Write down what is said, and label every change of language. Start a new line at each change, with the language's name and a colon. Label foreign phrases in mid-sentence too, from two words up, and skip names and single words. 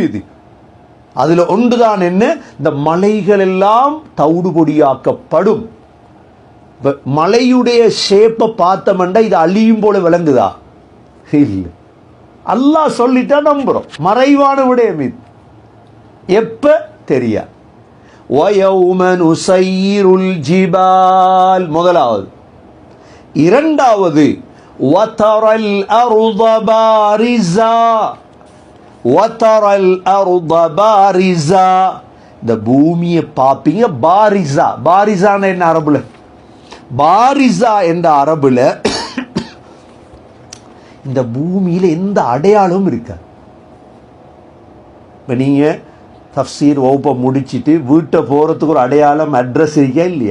Tamil: இது அதுல ஒன்றுதான் என்ன, இந்த மலைகள் எல்லாம் தவிடு பொடியாக்கப்படும். மலையுடைய ஷேப்பை பார்த்தோம்னா இது அழியும் போல விளங்குதா? இல்லை. அல்லாஹ் சொல்லிட்டா நம்புறோம். மறைவான விடயம் இது. எப்ப தெரியாது.
Arabic: وَيَوْمَ نُسَيِّرُ الْجِبَالَ முதலாவது. இரண்டாவது وَتَرَى الْأَرْضَ بَارِزَةً وَتَرَى الْأَرْضَ بَارِزَةً
Tamil: இந்த பூமியை பாப்பீங்க. பாரிசா, பாரிசான என்ன அரபுல? பாரிசா என்ற அரபுல இந்த பூமியில எந்த அடையாளமும் இருக்காது. இப்போ நீங்க தஃப்சீர் வகுப்பை முடிச்சுட்டு வீட்டை போகிறதுக்கு ஒரு அடையாளம், அட்ரஸ் இருக்கா இல்லையா?